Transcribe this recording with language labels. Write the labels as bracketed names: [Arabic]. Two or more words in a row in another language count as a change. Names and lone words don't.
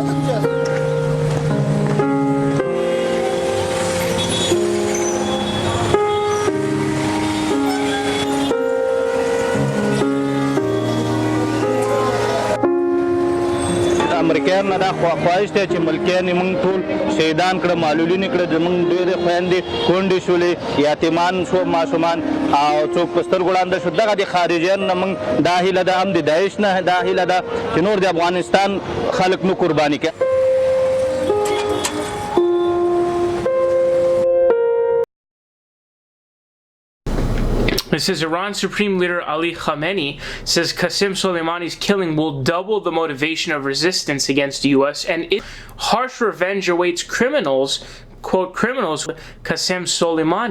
[Pashto] امریکایان نه دا خواهش دی چې ملکیان یې موږ ټول شهیدان کړه معلولین کړه زموږ ډېرې خویندې کونډې شولې یتیمان شو ماشومان او څوک په سترګو ړانده شو دغه د خارجیانو نه موږ دا هیله ده هم د داعش نه دا هیله ده چې نور د افغانستان خلک نو قرباني کوي [English] It says Iran's Supreme Leader Ali Khamenei says Qasem Soleimani's killing will double the motivation of resistance against the U.S. and harsh revenge awaits criminals, quote, criminals, Qasem Soleimani.